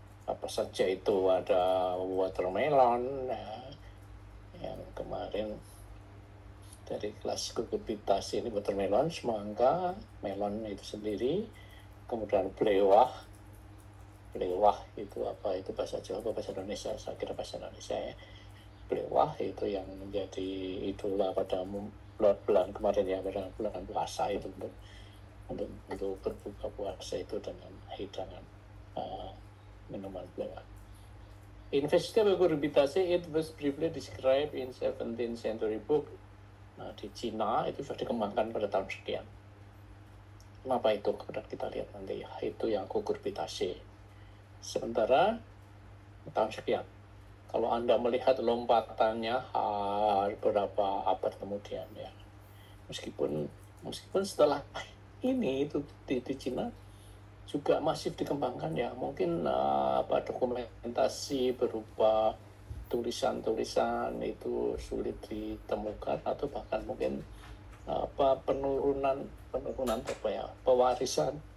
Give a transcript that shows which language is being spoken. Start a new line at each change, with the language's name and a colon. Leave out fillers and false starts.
Indonesian: Apa saja itu, ada watermelon ya, yang kemarin dari kelas cucurbitaceae ini, watermelon, semangka, melon itu sendiri, kemudian belewah itu apa itu bahasa Jawa atau bahasa Indonesia? Saya kira bahasa Indonesia ya. Belewah itu yang menjadi idola pada bulan kemarin ya, pada bulan puasa itu, untuk berbuka puasa itu dengan hidangan minuman belewah.
English: In vegetable cucurbitaceae, it was briefly described in 17th century book.
Indonesian: Di Cina itu sudah dikembangkan pada tahun sekian. Kenapa itu? Kemudian kita lihat nanti ya, itu yang cucurbitaceae. Sementara tahun sekian, kalau Anda melihat lompatannya beberapa abad kemudian ya, meskipun setelah ini itu di Cina juga masif dikembangkan ya, mungkin dokumentasi berupa tulisan-tulisan itu sulit ditemukan, atau bahkan mungkin penurunan pewarisan